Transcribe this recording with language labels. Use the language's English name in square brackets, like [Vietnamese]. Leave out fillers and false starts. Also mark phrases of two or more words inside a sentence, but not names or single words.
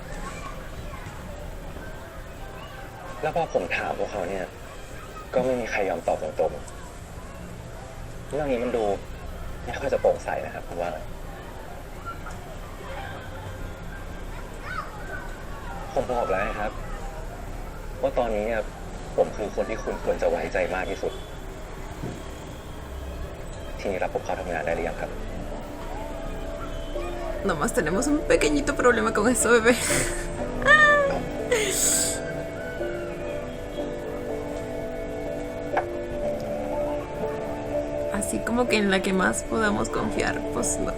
[Thai] แล้วพอผมถามพวกเขาเนี่ยก็ไม่มีใครยอมตอบตรงๆเรื่องนี้มันดูไม่ค่อยจะโปร่งใสนะครับผมว่าผมบอกแล้วนะครับ ว่าตอนนี้เนี่ยผมคือคนที่คุณควรจะไว้ใจมากที่สุด ทีนี้รับผมเข้าทำงานได้หรือยังครับ [Spanish] Nomás tenemos un pequeñito problema con eso, bebé. Así como que en la que más podamos confiar, pues no.